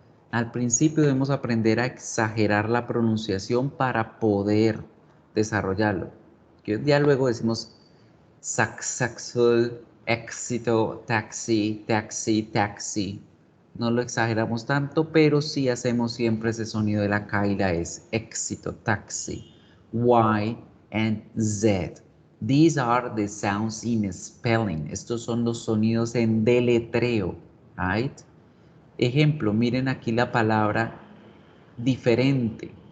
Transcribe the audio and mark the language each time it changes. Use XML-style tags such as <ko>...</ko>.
<es>Al principio debemos aprender a exagerar la pronunciación para poder desarrollarlo. Que ya luego decimos successful, éxito, taxi, taxi, taxi. No lo exageramos tanto, pero sí hacemos siempre ese sonido de la K y la S. Éxito, taxi. Y and Z.</es> <en>These are the sounds in spelling.</en> <es>Estos son los sonidos en deletreo. Right? Ejemplo, miren aquí la palabra diferente.</es>